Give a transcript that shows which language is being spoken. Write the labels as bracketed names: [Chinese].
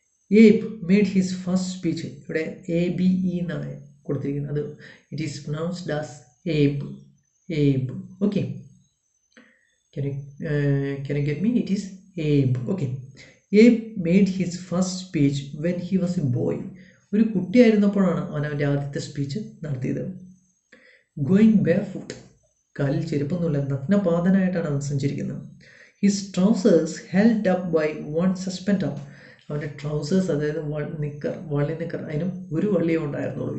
[English] Abe made his first speech. [Malayalam] ഇവിടെ ABE എന്നാണ് കൊടുത്തിരിക്കുന്നത്. അത് [English] It is pronounced as Abe. Abe. Okay. Can you get me? It is Abe. Okay. Abe made his first speech when he was a boy. [Malayalam] ഒരു കുട്ടിയായിരുന്നപ്പോഴാണ് അവൻ്റെ ആദ്യത്തെ speech നടത്തിയത്. [English] Going barefoot. [Malayalam] കാലിൽ ചെരുപ്പൊന്നുമില്ല, നഗ്നപാതനായിട്ടാണ് അവൻ സഞ്ചരിക്കുന്നത്. [English] His trousers held up by one suspender. [Malayalam] അവൻ്റെ trousers, അതായത് വള്ളി നിക്കർ, അതിനും ഒരു വള്ളിയേ ഉണ്ടായിരുന്നുള്ളൂ.